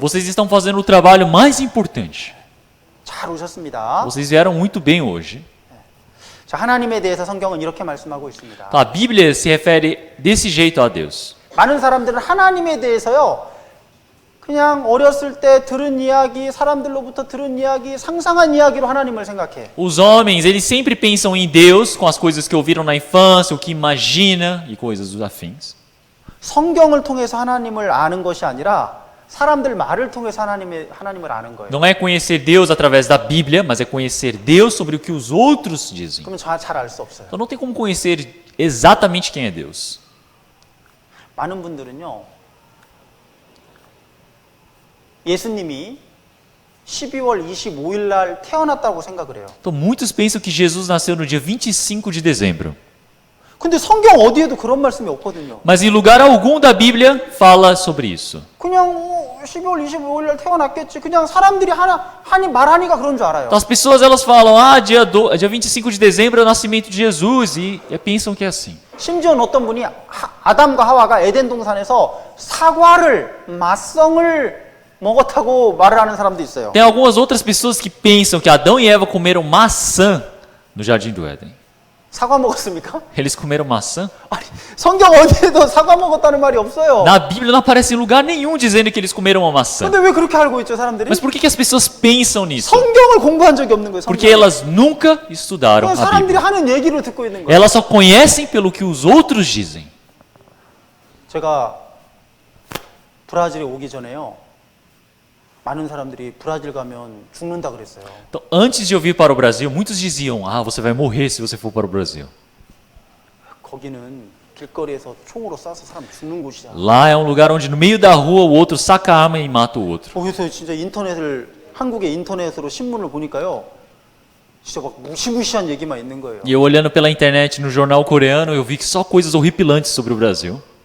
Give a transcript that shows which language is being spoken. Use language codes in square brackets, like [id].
[pt] Vocês estão fazendo o trabalho mais importante. [ko] 잘 오셨습니다. [pt] Vocês vieram muito bem hoje. [ko] 자, 하나님에 대해서 성경은 이렇게 말씀하고 있습니다. [pt] A Bíblia se refere desse jeito a Deus. [ko] 많은 사람들은 하나님에 대해서요, 그냥 어렸을 때 들은 이야기, 사람들로부터 들은 이야기, 상상한 이야기로 하나님을 생각해. [pt] Os homens, eles sempre pensam em Deus com as coisas que ouviram na infância, o que imagina e coisas dos afins. [ko] 성경을 통해서 하나님을 아는 것이 아니라 사람들 말을 통해서 하나님을 아는 거예요. [pt] Não é conhecer Deus através da Bíblia, mas é conhecer Deus sobre o que os outros dizem. [ko] 그러면 잘 알 수 없어요. [pt] Então não tem como conhecer exatamente quem é Deus. [ko] 많은 분들은요, 예수님이 12월 25일 날 태어났다고 생각을 해요. [pt] Então muitos pensam que Jesus nasceu no dia 25 de dezembro. [ko] 근데 성경 어디에도 그런 말씀이 없거든요. [pt] Mas em lugar algum da Bíblia fala sobre isso. [ko] 그냥 12월 25일 날 태어났겠지. 그냥 사람들이 말하니까 그런 줄 알아요. [pt] Então as pessoas elas falam, dia 25 de dezembro é o nascimento de Jesus e pensam que é assim. [ko] 심지어는 어떤 분이 아담과 하와가 에덴 동산에서 사과를, 맛성을 먹었다고 말을 하는 사람도 있어요. [pt] Tem algumas outras pessoas que pensam que Adão e Eva comeram maçã no jardim do Éden. [ko] 사과 먹었습니까? [pt] Eles comeram maçã? [ko] 아니, 성경 어디에도 사과 먹었다는 말이 없어요. [pt] Na Bíblia não aparece em lugar nenhum dizendo que eles comeram uma maçã. [ko] 근데 왜 그렇게 알고 있죠, 사람들이? [pt] Mas por que as pessoas pensam nisso? [ko] 성경을 공부한 적이 없는 거예요. [pt] Porque elas nunca estudaram a [ko] 사람들이 [pt] Bíblia. [ko] 하는 얘기를 듣고 있는 거예요. [pt] Elas só conhecem pelo que os outros dizem. [ko] 제가 브라질에 오기 전에요, 많은 사람들이 브라질 가면 죽는다 그랬어요. [pt] Então, antes de eu vir para o Brasil, muitos diziam, você vai morrer se você for para o Brasil. [ko] 거기는 길거리에서 총으로 쏴서 사람 죽는 곳이야. [pt] Lá é um lugar onde no meio da rua o outro saca a arma e mata o outro. [ko] 그래서 진짜 한국의 인터넷으로 신문을 보니까요, 진짜 막 무시무시한 얘기만 있는 거예요. [pt] E eu olhando pela internet no jornal coreano, eu vi que só coisas horripilantes sobre o Brasil.